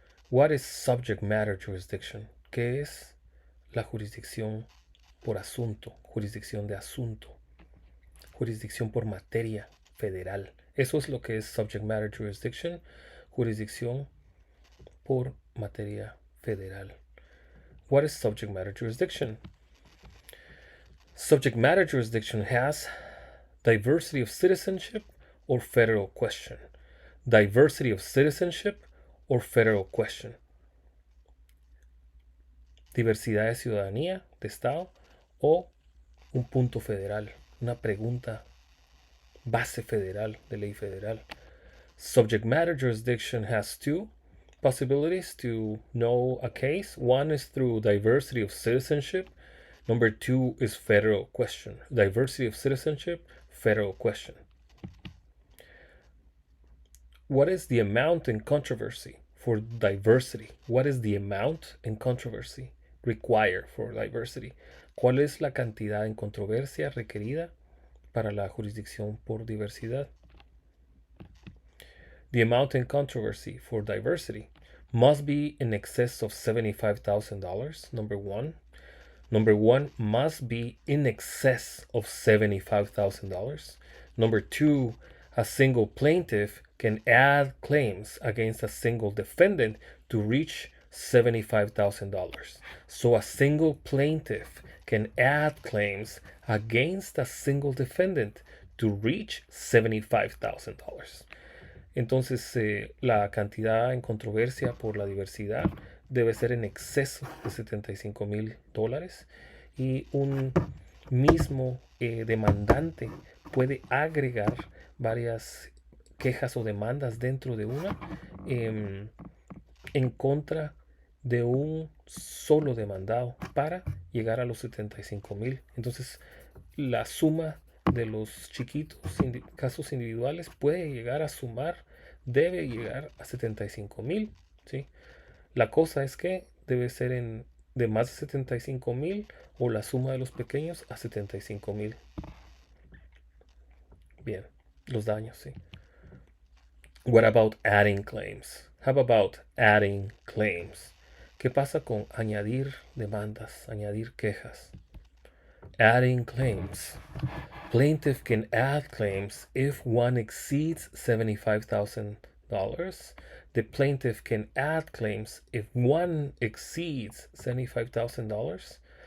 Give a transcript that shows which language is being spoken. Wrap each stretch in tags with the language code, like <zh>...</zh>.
<en>What is subject matter jurisdiction?</en> <es>¿Qué es la jurisdicción por asunto? Jurisdicción de asunto. Jurisdicción por materia federal. Eso es lo que es subject matter jurisdiction. Jurisdicción por materia federal.</es> <en>What is subject matter jurisdiction? Subject matter jurisdiction has diversity of citizenship or federal question. Diversity of citizenship or federal question.</en> <es>Diversidad de ciudadanía, de Estado, o un punto federal, una pregunta base federal, de ley federal.</es> <en>Subject matter jurisdiction has two possibilities to know a case. One is through diversity of citizenship. Number two is federal question. Diversity of citizenship, federal question. What is the amount in controversy for diversity? What is the amount in controversy required for diversity?</en> <es>¿Cuál es la cantidad en controversia requerida para la jurisdicción por diversidad?</es> <en>The amount in controversy for diversity must be in excess of $75,000, number one. Number one, must be in excess of $75,000. Number two, a single plaintiff can add claims against a single defendant to reach $75,000. So a single plaintiff can add claims against a single defendant to reach $75,000.</en> <es>Entonces, la cantidad en controversia por la diversidad debe ser en exceso de $75,000 y un mismo demandante puede agregar varias quejas o demandas dentro de una en contra de un solo demandado para llegar a los 75,000. Entonces, la suma de los chiquitos casos individuales puede llegar a sumar, debe llegar a 75,000, ¿sí? La cosa es que debe ser de más de 75,000 o la suma de los pequeños a 75,000. Bien, los daños, sí.</es> <en>What about adding claims? How about adding claims?</en> <es>¿Qué pasa con añadir demandas, añadir quejas?</es> <en>Adding claims. Plaintiff can add claims if one exceeds $75,000. The plaintiff can add claims if one exceeds $75,000.</en>